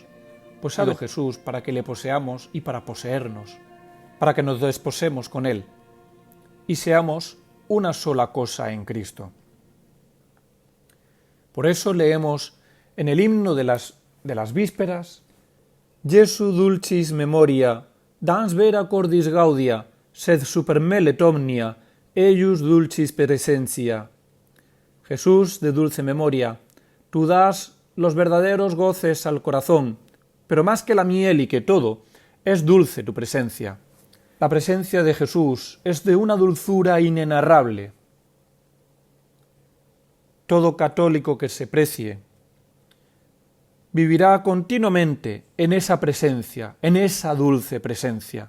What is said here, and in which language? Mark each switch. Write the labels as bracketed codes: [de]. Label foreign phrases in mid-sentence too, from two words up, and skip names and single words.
[es] Pues sabe Jesús para que le poseamos y para poseernos, para que nos desposemos con él y seamos una sola cosa en Cristo. Por eso leemos en el himno de las vísperas: [la] Jesu dulcis memoria, dans vera cordis gaudia, sed super me let omnia, eius dulcis presentia. [es] Jesús de dulce memoria, tú das los verdaderos goces al corazón, pero más que la miel y que todo, es dulce tu presencia. La presencia de Jesús es de una dulzura inenarrable. Todo católico que se precie vivirá continuamente en esa presencia, en esa dulce presencia.